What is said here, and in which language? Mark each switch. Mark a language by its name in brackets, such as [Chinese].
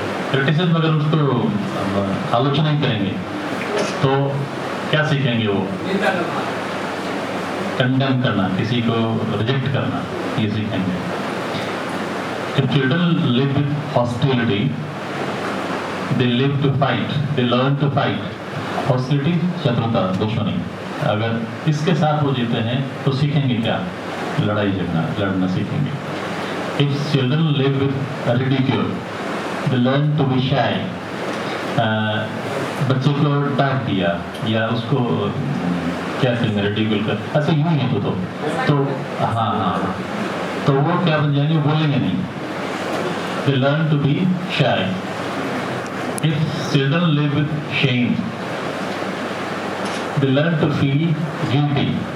[Hindi] Criticism अगर उसको आलोचना ही करेंगे तो क्या सीखेंगे वो? कंडेम करना, किसी को रिजेक्ट करना, ये सीखेंगे। [English] If children live with hostility, they live to fight, they learn to fight. [Hindi] Hostility, शत्रुता, दुश्मनी। अगर इसके साथ वो जीते हैं तो सीखेंगे क्या? लड़ाई झगड़ा, लड़ना सीखेंगे। [English] If children live with ridicule, they learn to be shy. [Hindi] बच्चे को डांट दिया या उसको क्या कहेंगे, रिडिक्यूल कर, ऐसे यूं ही है तो हाँ, तो वो क्या बन जाएंगे? [English] बोलेंगे नहीं। They learn to be shy. If children live with shame, they learn to feel guilty.